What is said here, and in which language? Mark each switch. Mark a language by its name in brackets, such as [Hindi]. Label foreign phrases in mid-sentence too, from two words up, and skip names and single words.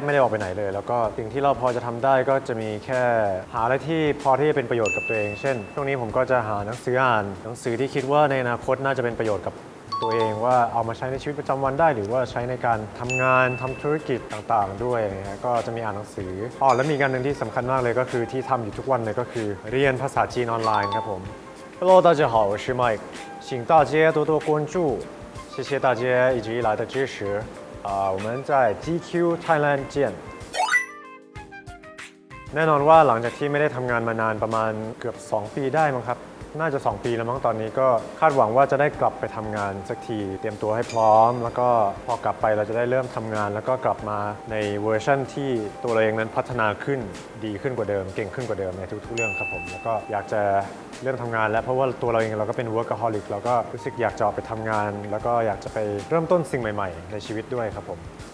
[Thai] ไม่ได้ออกไปไหนเลยแล้วก็สิ่งที่เราพอจะทำได้ก็จะมีแค่หาอะไรที่พอที่จะเป็นประโยชน์กับตัวเองเช่นช่วงนี้ผมก็จะหา หนังสืออ่านหนังสือที่คิดว่าในอนาคตน่าจะเป็นประโยชน์กับตัวเองว่าเอามาใช้ในชีวิตประจำวันได้หรือว่าใช้ในการทำงานทำธุรกิจต่างๆด้วยนะก็จะมีอ่านหนังสือและมีการหนึ่งที่สำคัญมากเลยก็คือที่ทำอยู่ทุกวันเลยก็คือเรียนภาษาจีนออนไลน์ครับผม [Chinese] Hello 大家好我是 Mike 请大家多多关注谢谢大家一直以来的支持我们在 GQ Thailand 见 [Thai] แน่นอนว่าหลังจากที่ไม่ได้ทำงานมานานประมาณเกือบ2 ปีได้มั้งครับน่าจะ2 ปีแล้วมั้งตอนนี้ก็คาดหวังว่าจะได้กลับไปทำงานสักทีเตรียมตัวให้พร้อมแล้วก็พอกลับไปเราจะได้เริ่มทำงานแล้วก็กลับมาในเวอร์ชั่นที่ตัวเราเองนั้นพัฒนาขึ้นดีขึ้นกว่าเดิมเก่งขึ้นกว่าเดิมในทุกๆเรื่องครับผมแล้วก็อยากจะเริ่มทำงานแล้วเพราะว่าตัวเราเองเราก็เป็น workaholic เราก็รู้สึกอยากจะออกไปทำงานแล้วก็อยากจะไปเริ่มต้นสิ่งใหม่ๆในชีวิตด้วยครับผม